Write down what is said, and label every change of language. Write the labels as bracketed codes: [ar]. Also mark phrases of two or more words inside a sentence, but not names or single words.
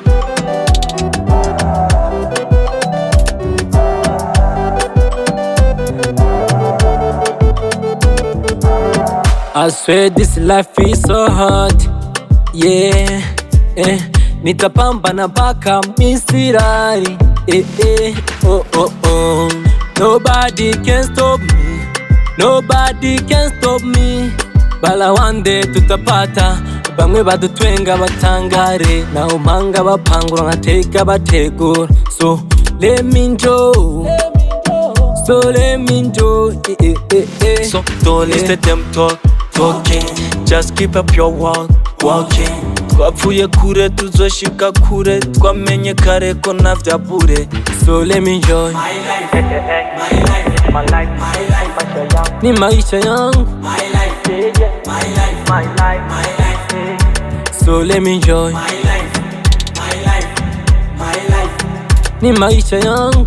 [en] I swear this life is so hard, yeah, [sw] nitapambana mpaka misirari, [en] oh. Nobody can stop me, nobody can stop me. [sw] Bala [en] one day [sw] tutapata, bamwe badutwenga batangare, na umanga bapangura nkateka bategura. [en] So let me enjoy, so let me enjoy, So don't listen them talking, just keep up your walking. [rn] Twapfuye kure tuzoshika kure, twamenye kare ko navyabure. [en] So let me enjoy My life, my life, my life, my life. [sw] ni maisha yangu, [en] My life, my life, my life, my life. so let me enjoy My life, my life, my life. [sw] ni maisha yangu,